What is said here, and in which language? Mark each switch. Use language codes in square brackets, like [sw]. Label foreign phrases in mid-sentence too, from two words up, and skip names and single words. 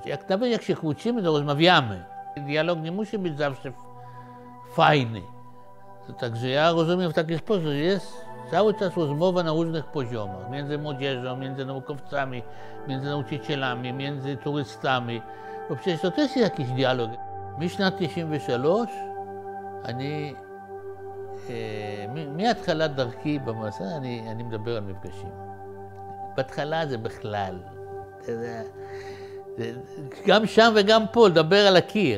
[pl] Nawet jak się kłócimy, to rozmawiamy. Dialog nie musi być zawsze fajny. Także ja rozumiem w taki sposób, że jest cały czas rozmowa na różnych poziomach. Między młodzieżą, między naukowcami, między nauczycielami, między turystami. Bo przecież to też jest jakiś dialog. [he] משנת 93, מהתחלת דרכי במסע, אני מדבר על מפגשים. בהתחלה זה בכלל. גם שם וגם פה, לדבר על הקיר.